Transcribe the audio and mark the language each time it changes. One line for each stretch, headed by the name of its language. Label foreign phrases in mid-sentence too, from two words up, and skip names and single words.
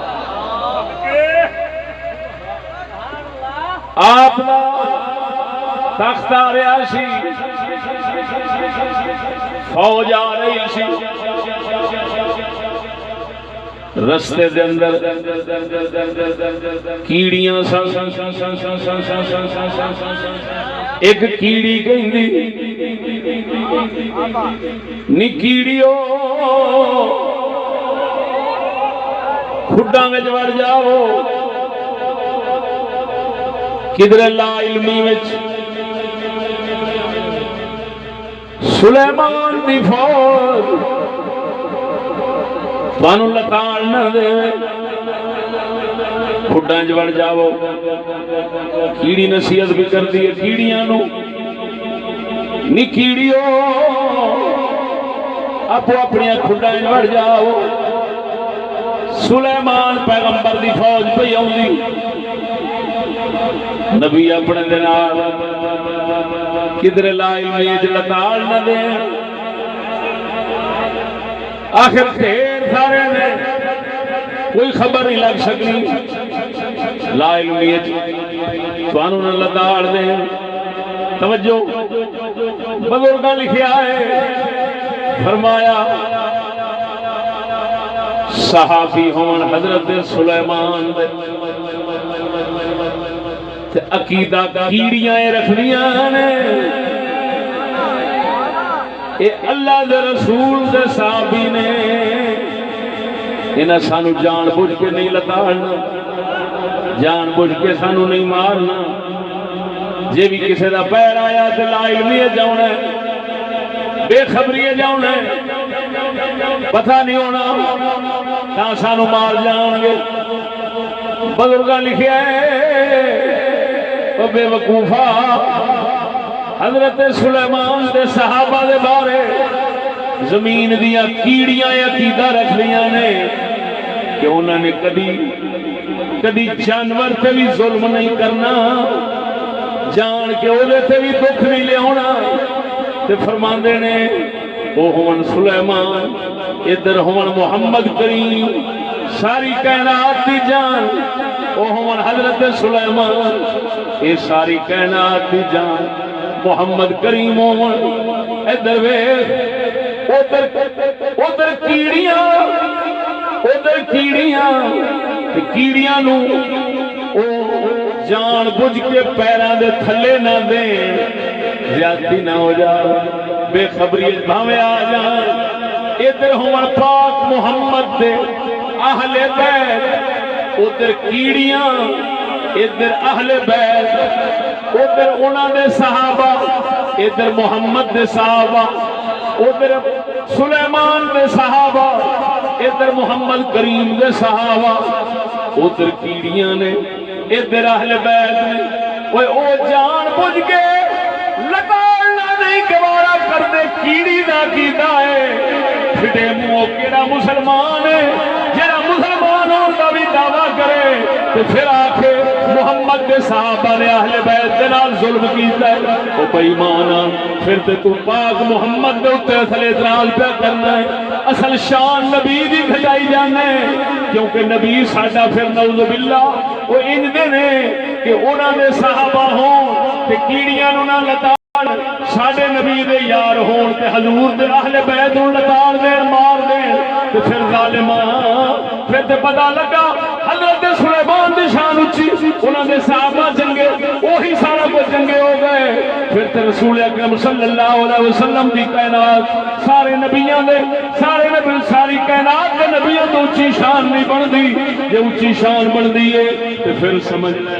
Punjabi: آپ تخت آ رہا سی فوج آ رہی سی رستے دے اندر کیڑیاں سن ایک کیڑی کہندی نی کیڑیو کھڈاں وچ وڑ جاؤ کدھر لا علمی وچ سلیمان دی فوج تانوں لتاڑ نہ دے کھڈاں وچ وڑ جاؤ کیڑی نصیحت بھی کر دی کیڑیاں نو نی کیڑیو اپو اپنی کھڈاں وچ وڑ جاؤ سلیمان پیغمبر دی فوج پئی آوندی نبی اپنے دے نال کدھر لا علمی وچ لتاڑ نہ دے آخر ڈھیر سارے نے کوئی خبر نہیں لگ سکتی لا علمی تانوں نہ لتاڑ دے توجہ بزرگاں لکھیا ہے فرمایا صحابی ہون حضرت سلیمان دے تے عقیدہ کیڑیاں رکھنیاں نے اے اللہ دے رسول دے صحابی نے انہاں سانو جان بوجھ کے نہیں لتاڑنا جان بوجھ کے سانو نہیں مارنا جے بھی کسے دا پیر آیا تے لا علمی جاؤنا ہے بے خبری جاؤنا ہے پتہ نہیں ہونا تا سانو مار جان گے بزرگاں لکھیا ہے او بے وقوفا حضرت سلیمان دے صحابہ دے بارے زمین دیا کیڑیاں عقیدہ رکھ لیاں نے کہ انہوں نے کدی جانور تے بھی ظلم نہیں کرنا جان کے اودے تے بھی دکھ نہیں لے ہونا تے فرماندے نے او ہون سلیمان ادھر ہون محمد کریم ساری کائنات دی جان او ہون حضرت سلیمان اے ساری کائنات دی جان محمد کریم ہون ادھر ویکھ ادھر کیڑیاں نو او جان بوجھ کے پیراں دے تھلے نہ دین زیادتی نہ ہو جا بے خبری بھاویں آ جان ادھر ہون پاک محمد دے اہل بیت ادھر کیڑیاں ادھر اہل بیت ادھر انہاں دے صحابہ ادھر محمد دے صحابہ ادھر سلیمان دے صحابہ ادھر محمد کریم دے صحابہ ادھر کیڑیاں نے ادھر اہل بیت نے او جان بوجھ کے لگانا نہیں گوارا کر دے کیڑی دا کیتا ہے پھٹے منہ کیڑا مسلمان ہے جڑا مسلمان ہون دا بھی دعویٰ کرے تو پھر آکھے محمد کے صحابہ نے اہل بیت دے نال ظلم کیتا ہے او بے ایمانا پھر تے تو پاک محمد دے اوتے اصل اعتراض پہ کرنا ہے اصل شان نبی دی گھٹائی جانا ہے کیونکہ نبی ساڈا پھر
Arabic: نعوذ باللہ
Punjabi: او انج دے نے کہ انہاں دے صحابہ ہون تے کیڑیاں نوں نہ لتا ساڈے نبی دے یار ہون تے حضور دے اہل بیت نوں لتاڑ دین مار دین تے پھر ظالماں پھر تے پتہ لگا حضرت سلیمان دی شان اچھی انہاں دے صحابہ جنگے وہی سارا کچھ جنگے ہو گئے پھر تے رسول اکرم
Arabic: صلی اللہ علیہ وسلم
Punjabi: دی کائنات سارے نبیاں دے سارے نبی ساری کائنات دے نبیاں تو اچھی شان نہیں بندی جے اچھی شان بندی ہے تے پھر سمجھ